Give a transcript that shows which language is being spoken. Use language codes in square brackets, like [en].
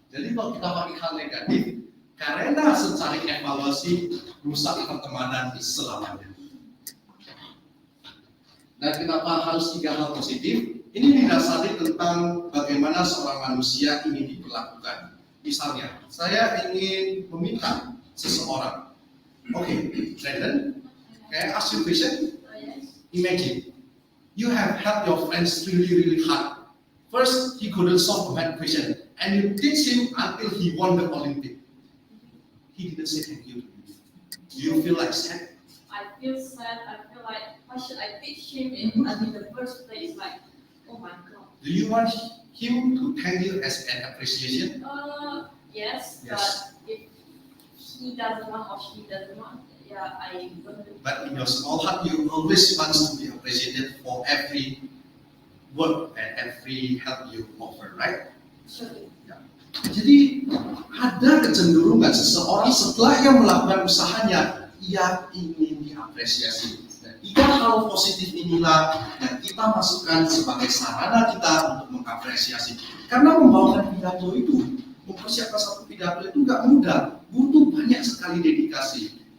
[id] Jadi kalau kita pakai hal negatif, karena secara evaluasi, rusak pertemanan selamanya. Dan kenapa harus 3 hal positif? Ini didasari tentang bagaimana seorang manusia ingin diperlakukan. Misalnya, saya ingin meminta seseorang. [en] Okay, Brandon, can I ask you a question? Imagine, you have helped your friends really hard. First, he couldn't solve the math question, and you teach him until he won the Olympic. he didn't say thank you to you? Do you feel like sad? I feel sad. I feel like, why should I teach him in the first place? Like, oh my god. Do you want him to thank you as an appreciation? Yes, Yes. but if he doesn't want or she doesn't want, yeah, I wouldn't. But in your small heart, you always want to be appreciated for every work and every help you offer, right? Sure. [id] Jadi ada kecenderungan seseorang setelah ia melakukan usahanya, ia ingin diapresiasi. Dan 3 hal positif inilah yang kita masukkan sebagai sarana kita untuk mengapresiasi. Karena membawakan pidato itu, mempersiapkan satu pidato itu nggak mudah, butuh banyak sekali dedikasi.